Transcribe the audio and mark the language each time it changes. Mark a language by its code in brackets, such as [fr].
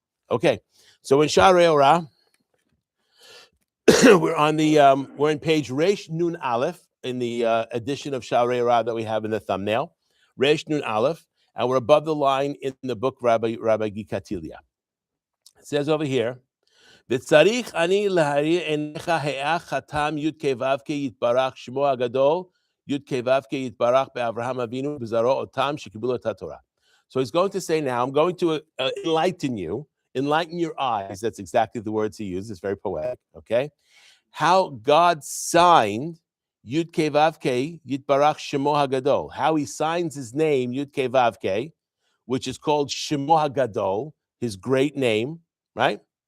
[en] Okay, so in Shaare Orah, we're in page Reish Nun Aleph in the edition of Shaare Orah that we have in the thumbnail, Reish Nun Aleph, and we're above the line in the book Rabbi Gikatilia. It says over here. [he] וצריך אני להאיר עיניך האח חתם י' כו' יתברך שמו הגדול י' כו' יתברך באברהם אבינו בזרעו אותם שקיבלו את התורה. [en] So he's going to say now, I'm going to enlighten your eyes. That's exactly the words he used. It's very poetic, okay? How God signed Yud Kei Vav Kei [he] Yitbarach Shemo HaGadol. [en] How he signs his name, Yud Kei Vav Kei, which is called Shemo HaGadol, his great name, right?